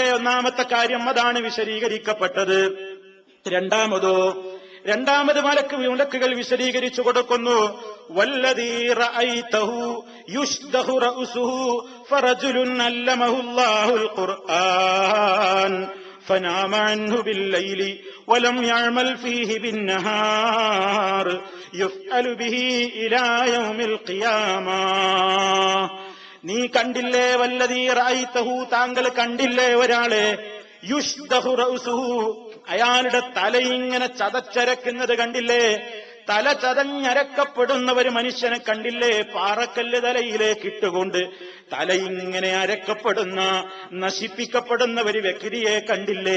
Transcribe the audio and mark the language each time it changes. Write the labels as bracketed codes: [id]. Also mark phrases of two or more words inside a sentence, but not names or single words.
[ml] ഒന്നാമത്തെ കാര്യം അതാണ് വിശദീകരിക്കപ്പെട്ടത്. രണ്ടാമത് മലക്കുകൾ വിശദീകരിച്ചു കൊടുക്കുന്നു. [ar] والذي رأيته يشدخ رأسه فرجل علمه الله القرآن فنام عنه بالليل ولم يعمل فيه بالنهار يفعل به إلى يوم القيامة. [ml] നീ കണ്ടില്ലേ? [ar] والذي رأيته, [ml] താങ്കൾ കണ്ടില്ലേ ഒരാളെ? [ar] يشدخ رأسه, [ml] അയാളുടെ തലയിങ്ങനെ ചതച്ചരക്കുന്നത് കണ്ടില്ലേ? തല ചതഞ്ഞരക്കപ്പെടുന്ന ഒരു മനുഷ്യനെ കണ്ടില്ലേ? പാറക്കല്ല് തലയിലേക്ക് ഇട്ടുകൊണ്ട് തലയിങ്ങനെ അരക്കപ്പെടുന്ന, നശിപ്പിക്കപ്പെടുന്ന ഒരു വ്യക്തിയെ കണ്ടില്ലേ?